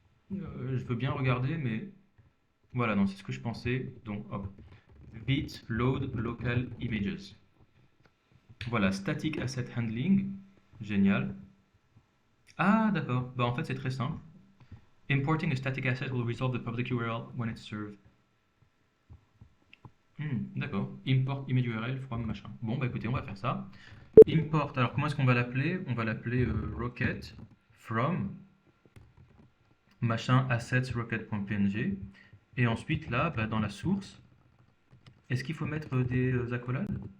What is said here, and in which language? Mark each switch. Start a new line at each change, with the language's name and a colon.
French: Je veux bien regarder, mais voilà, non, c'est ce que je pensais. Donc hop, vite load local images. Voilà, static asset handling, génial. Ah d'accord, bah en fait c'est très simple.
English: Importing a static asset will resolve the public URL when it's served.
French: D'accord. Import image URL from machin. Bon, bah écoutez, on va faire ça. Import, alors comment est-ce qu'on va l'appeler? On va l'appeler rocket from machin assets rocket.png. Et ensuite, là, bah, dans la source, est-ce qu'il faut mettre des accolades?